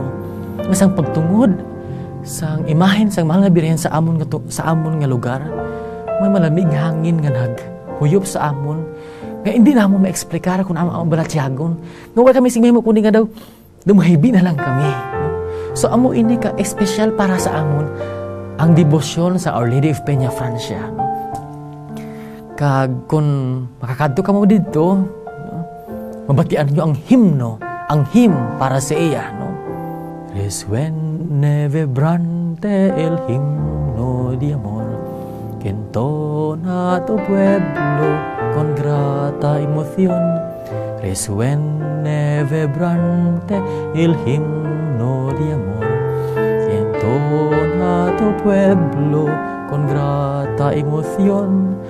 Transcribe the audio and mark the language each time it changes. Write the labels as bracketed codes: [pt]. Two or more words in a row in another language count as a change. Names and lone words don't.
[hil] Masang pagtungod sang imahen sang mahal nga Birhen sa amon nga lugar, may malamig hangin nga naghuyop sa amon nga hindi na mo ma-explicar kung ang balatyagon nga wala kami singmay mo kundi nga daw dumahibi na lang kami, no? So amo ini ka espesyal para sa amon ang debosyon sa Our Lady of Peñafrancia, no? Kag kung makakadto ka mo dito, no? Mabatian nyo ang hymn para sa iya, no? [es] Resuene vibrante el himno de amor que entona tu pueblo con grata emoción. Resuene vibrante el himno de amor que entona tu pueblo con grata emoción.